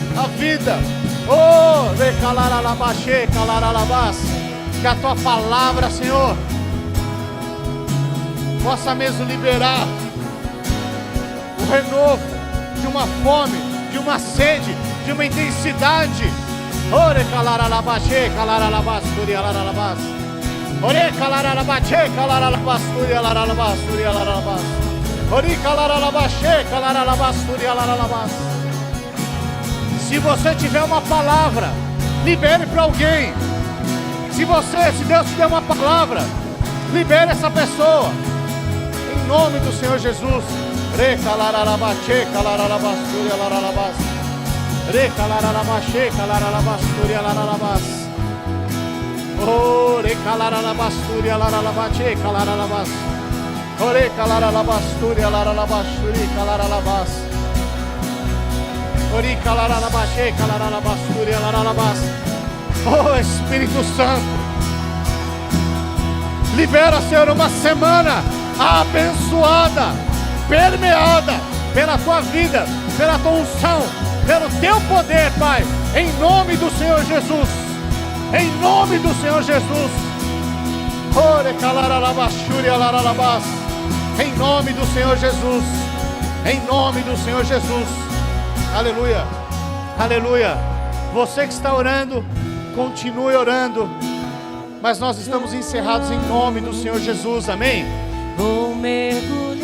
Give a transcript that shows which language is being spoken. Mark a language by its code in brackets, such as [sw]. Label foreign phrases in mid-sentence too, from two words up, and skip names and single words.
[pt] Oh, recalaralabache, calaralabas. Que a tua palavra, Senhor, possa mesmo liberar o renovo de uma fome, de uma sede, de uma intensidade. Ore calaralabache, calaralabas, turialarabas. Ore calaralabache, calaralabas, turialarabas, turialarabas. Ore calaralabache, calaralabas, turialarabas. Se você tiver uma palavra, libere para alguém. Se Deus te der uma palavra, libere essa pessoa. Em nome do Senhor Jesus. Recalaralabache, calaralabas, turialarabas. Recalaralabache, calaralabas, turialarabas. Oh, recalaralabas, turialarabas, calaralabas. Ore calaralabas, turialarabas, calaralabas. Ore calaralabache, calaralabas, turialarabas. Oh Espírito Santo, libera, Senhor, uma semana abençoada, permeada pela tua vida, pela tua unção, pelo teu poder, Pai, em nome do Senhor Jesus, em nome do Senhor Jesus. Ore calaralabashuri alaralabas, em nome do Senhor Jesus, em nome do Senhor Jesus. Aleluia, aleluia. Você que está orando, continue orando, mas nós estamos encerrados em nome do Senhor Jesus, amém? Vou mergulhar.